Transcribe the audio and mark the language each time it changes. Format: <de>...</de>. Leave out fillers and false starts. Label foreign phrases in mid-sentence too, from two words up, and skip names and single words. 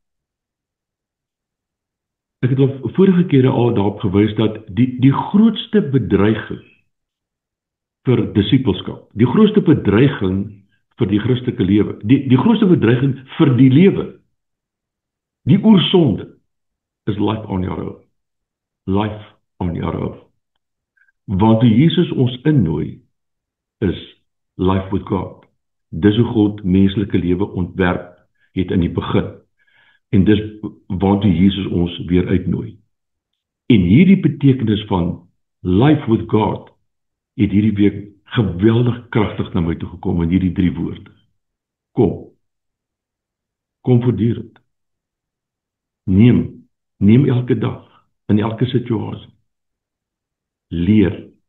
<af>Ek het al vorige kere al daarop gewys dat die grootste bedreiging vir disippelskap, die grootste bedreiging vir die Christelike lewe, die grootste bedreiging vir die lewe, die oorsonde, is</af> <en>life on your own. Life on your own.</en> <af>Want toe Jesus ons innooi, is</af> <en>life with God.</en> <af>Dis hoe God menslike lewe ontwerp het in die begin. En dis waartoe Jesus ons weer uitnooi. En hierdie betekenis van</af> <en>life with God</en> <af>het hierdie week geweldig kragtig na my toe gekom in hierdie 3 woorde. Kom voortdurend. Neem elke dag, in elke situasie. Leer.</af>